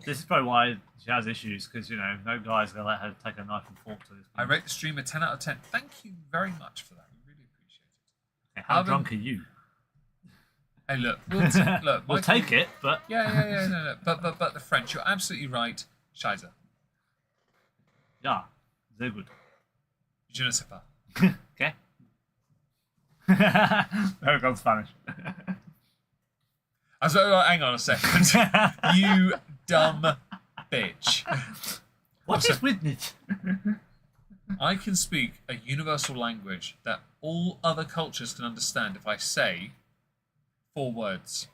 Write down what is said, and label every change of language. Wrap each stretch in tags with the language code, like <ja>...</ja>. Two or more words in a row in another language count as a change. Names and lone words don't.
<en>This is probably why she has issues, because, you know, no guy's going to let her take a knife and fork to this. I rate the stream a 10 out of 10. Thank you very much for that. We really appreciate it. Okay, how drunk are you? Hey, look, look. We'll take it, but... Yeah, no. But the French, you're absolutely right. Scheiße.</en> <de>Yeah, sehr gut.</de> <fr>Je ne sais pas.</fr> <en>Okay. There goes Spanish. I was like, hang on a second. You dumb bitch. What is with it? I can speak a universal language that all other cultures can understand if I say 4 words.</en>